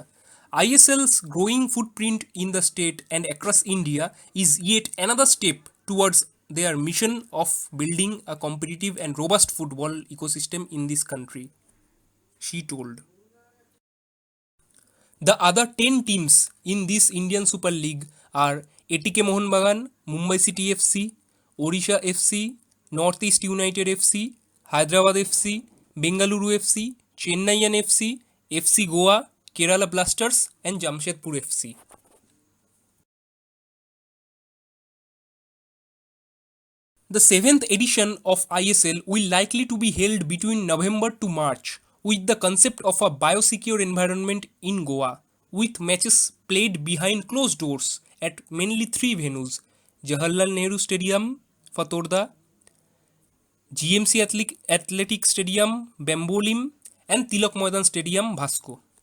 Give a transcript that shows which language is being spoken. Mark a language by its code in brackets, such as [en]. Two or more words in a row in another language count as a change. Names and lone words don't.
[en] ISL's growing footprint in the state and across India is yet another step towards their mission of building a competitive and robust football ecosystem in this country," she told. The other 10 teams in this Indian Super League are ATK Mohun Bagan, Mumbai City FC, Odisha FC, Northeast United FC, Hyderabad FC, Bengaluru FC, Chennaiyin FC, FC Goa, Kerala Blasters, and Jamshedpur FC. The 7th edition of ISL will likely to be held between November to March with the concept of a biosecure environment in Goa, with matches played behind closed doors at mainly three venues: Jawaharlal Nehru Stadium, Fatorda, GMC Athletic Stadium, Bambolim, and Tilak Maidan Stadium, Vasco.